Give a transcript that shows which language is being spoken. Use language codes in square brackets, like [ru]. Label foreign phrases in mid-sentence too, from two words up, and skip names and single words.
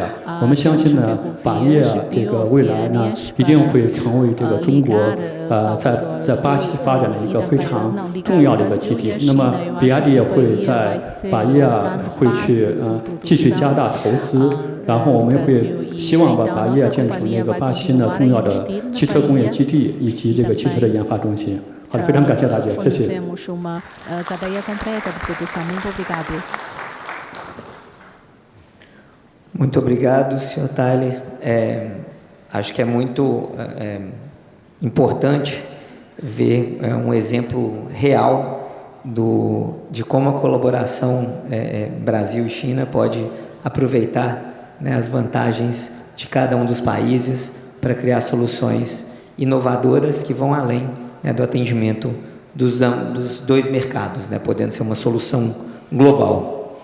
[zh] 我们相信呢，巴耶这个未来呢一定会成为这个中国在巴西发展的一个非常重要的一个基地。那么比亚迪也会在巴耶会去继续加大投资，然后我们会希望把巴耶建成那个巴西呢重要的汽车工业基地以及这个汽车的研发中心。好的，非常感谢大家，谢谢。 [pt] Muito obrigado, Sr. Tyler. Acho que é muito importante ver um exemplo real de como a colaboração Brasil e China pode aproveitar, né, as vantagens de cada um dos países para criar soluções inovadoras que vão além, né, do atendimento dos dois mercados, né, podendo ser uma solução global.